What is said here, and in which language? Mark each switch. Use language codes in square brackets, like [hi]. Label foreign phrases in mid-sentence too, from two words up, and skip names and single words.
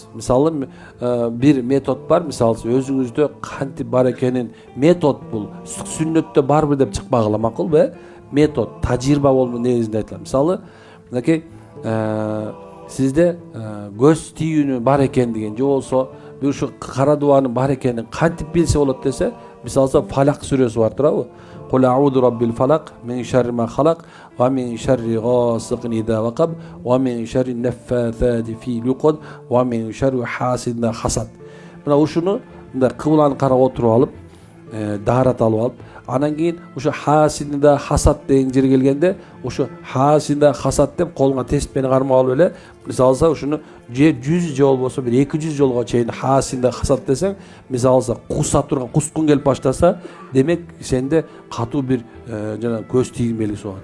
[ky] Мисалы, бир метод бар, мисалы өзүңүздө кантип бар экенин, метод бул сүннөттө барбы деп чыкпагыла макулбу? Метод, тажрыйба болуу негизинде айтылат. Мисалы, мынакей сизде көз тийүүнү бар экен деген, же болсо бир ушу кара дубанын бар экенин кантип билсе болот десе, мисалы Фалак сүрөсү бар турабы? [ar] قل أعوذ برب الفلق من شر ما خلق ومن شر غاسق إذا وقب ومن شر النفاثات في العقد ومن شر حاسد حسد. [ky] Мына ушуну мындай кыбланы карап отуруп алып, даарат алып алып, анан кийин ушу [ar] حاسد حسد [ky] деген жерге келгенде, ушу [ar] حاسد حسد [ky] деп колуңа теспени кармап алып эле, мисалы ушуну 100 же болбосо бир 200 жолго чейин [ar] حاسد حسد [ky] десең, мисалы куса турган, кускун келип баштаса, демек сенде катуу бир жана көз тийгин белгиси болот.